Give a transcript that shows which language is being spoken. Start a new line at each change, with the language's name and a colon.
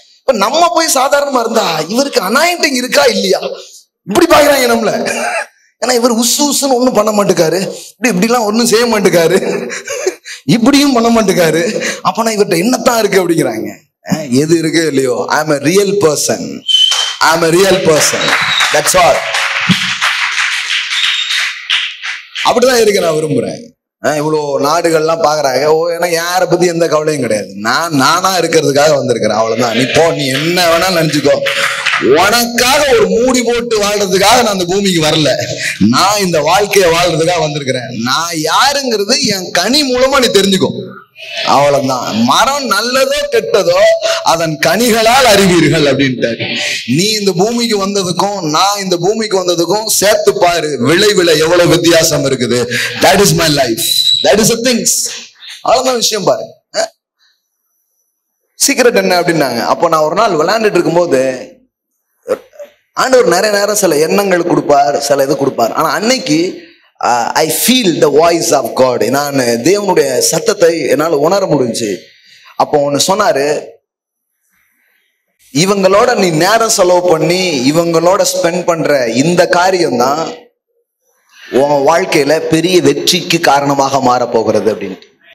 Tamil: இப்ப நம்ம போய் சாதாரணமா இருந்தா இவருக்கு அனாயிண்டிங் இருக்கா இல்லையா இப்படி பாக்குறாங்க நம்மள. ஏன்னா இவர் உசுன்னு ஒண்ணும் பண்ண மாட்டேக்காரு, இப்படிலாம் ஒண்ணும் செய்ய மாட்டேக்காரு, இப்படியும் பண்ண மாட்டேக்காரு. அப்பனா இவர்கிட்ட என்னத்தான் இருக்கு அப்படிங்கிறாங்க. எது இருக்கு இல்லையோ,
English: I am a real person, I am a real person, that's all.
Tamil: அப்படிதான் இருக்க நான் விரும்புறேன். இவ்வளோ நாடுகள்லாம் பாக்குறாங்க. ஏன்னா யாரை பத்தி எந்த கவலையும் கிடையாது. நானா இருக்கிறதுக்காக வந்திருக்கிறேன், அவ்வளவுதான். நீ போ, நீ என்ன வேணாலும் நினைச்சுக்கோ. உனக்காக ஒரு மூடி போட்டு வாழ்றதுக்காக நான் அந்த பூமிக்கு வரல. நான் இந்த வாழ்க்கையை வாழ்றதுக்காக வந்திருக்கிறேன். நான் யாருங்கிறது என் கனி மூலமா நீ தெரிஞ்சுக்கோ, அவ்வளவுதான். மரம் நல்லதோ கெட்டதோ அதன் கனிகளால் அறிவீர்கள் அப்படின்ட்டாரு. நீ இந்த பூமிக்கு வந்ததுக்கும் நான் இந்த பூமிக்கு வந்ததுக்கும் சேர்த்து பாரு, விளைவுல எவ்வளவு வித்தியாசம் இருக்குது.
English: That is my life, that is the things.
Tamil: அவ்வளவுதான் விஷயம். பாரு, சீக்கிரட் என்ன அப்படின்னாங்க. அப்போ நான் ஒரு நாள் விளையாண்டுட்டு இருக்கும்போது ஆண்டவர் நிறைய நேரம் சில எண்ணங்கள் கொடுப்பார், சில இது கொடுப்பார். ஆனா அன்னைக்கு
English: I feel the voice of God.
Tamil: நான் தேவனுடைய சத்தத்தை என்னால் உணர முடிஞ்சு. அப்போ ஒன்று சொன்னாரு, இவங்களோட நீ நேரம் செலவு பண்ணி இவங்களோட ஸ்பெண்ட் பண்ற இந்த காரியம் தான் உன் வாழ்க்கையில பெரிய வெற்றிக்கு காரணமாக மாறப்போகிறது அப்படின்ட்டு.